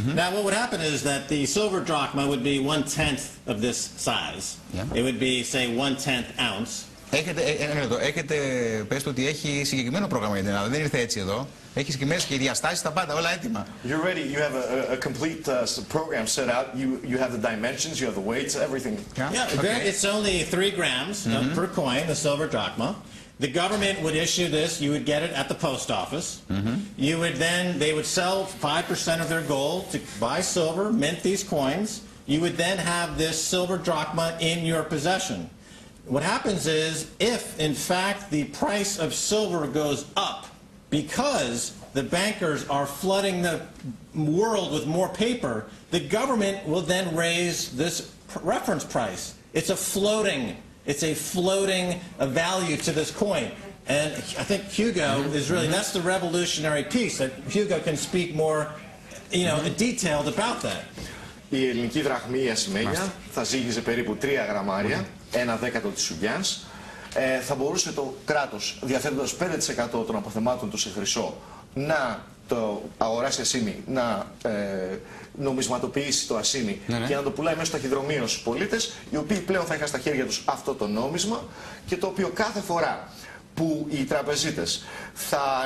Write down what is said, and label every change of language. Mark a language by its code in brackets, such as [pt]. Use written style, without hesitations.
[en] Now, what would happen is that the silver drachma would be 1/10 of this size. It would be, say, 1/10 ounce. [el] Έχετε, πες ότι έχει συγκεκριμένο πρόγραμμα για την Ελλάδα, δεν ήρθε έτσι εδώ. Έχει συγκεκριμένες και διαστάσεις, τα πάντα, όλα έτοιμα. [en] You're ready, you have a complete program set out, you have the dimensions, you have the weights, everything. Yeah, okay. It's only 3 grams per coin, the silver drachma. The government would issue this, you would get it at the post office. You would then, they would sell 5% of their gold to buy silver, mint these coins. You would then have this silver drachma in your possession. What happens is, if in fact the price of silver goes up because the bankers are flooding the world with more paper, the government will then raise this reference price. It's a floating value to this coin. And I think Hugo is really, that's the revolutionary piece, that Hugo can speak more, you know, detailed about that. [el] Η ελληνική δραχμή, η ασημένια, θα ζύγιζε περίπου 3 γραμμάρια, 1/10 της σουγκιάνς. Θα μπορούσε το κράτος, διαθέτοντας 5% των αποθεμάτων του σε χρυσό, να το αγοράσει ασήμι, να νομισματοποιήσει το ασήμι και να το πουλάει μέσα στο ταχυδρομείο στους πολίτες, οι οποίοι πλέον θα είχαν στα χέρια τους αυτό το νόμισμα και το οποίο κάθε φορά που οι τραπεζίτες θα